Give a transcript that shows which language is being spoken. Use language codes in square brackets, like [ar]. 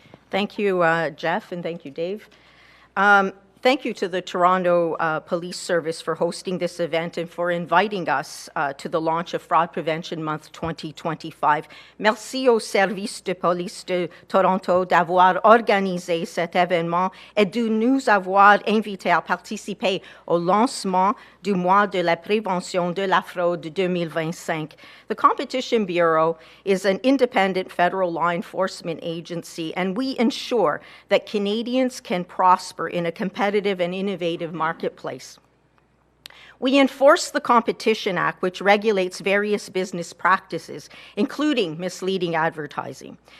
[en] Thank you, Jeff, and thank you, Dave. Thank you to the Toronto Police Service for hosting this event and for inviting us to the launch of Fraud Prevention Month 2025. [fr] Merci au service de police de Toronto d'avoir organisé cet événement et de nous avoir invités à participer au lancement du mois de la prévention de la fraude 2025. [en] The Competition Bureau is an independent federal law enforcement agency, and we ensure that Canadians can prosper in a competitive and innovative marketplace. We enforce the Competition Act, which regulates various business practices, including misleading advertising.